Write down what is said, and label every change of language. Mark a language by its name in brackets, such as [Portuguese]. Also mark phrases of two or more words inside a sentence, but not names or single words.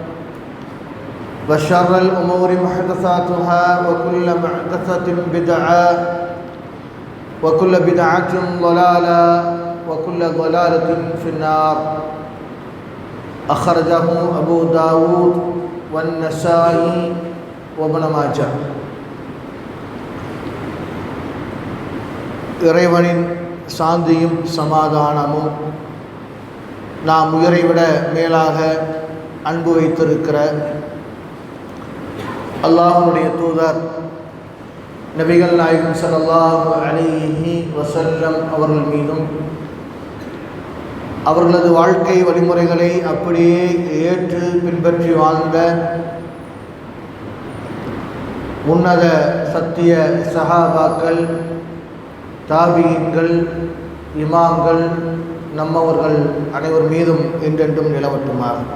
[Arabic] وشر الأمور محدثاتها وكل محدثة بدعة وكل بدعة ضلالة وكل ضلالة في النار أخرجه أبو داود والنسائي وابن ماجه. [Tamil] இறைவனின் சாந்தியும் சமாதானமும் நாம் உயிரை விட மேலாக அன்பு வைத்திருக்கிற அல்லாஹ்வுடைய தூதர் நபிகள் நாயகம் [Arabic] صلى الله عليه وسلم [Tamil] அவர்கள் மீதும் அவர்களது வாழ்க்கை வழிமுறைகளை அப்படியே ஏற்று பின்பற்றி வாழ்ந்த உன்னத சத்திய சஹாபாக்கள், தாபீன்கள், இமாம்கள், நம்மவர்கள் அனைவர் மீதும் என்றென்றும் நிலவட்டுமாக.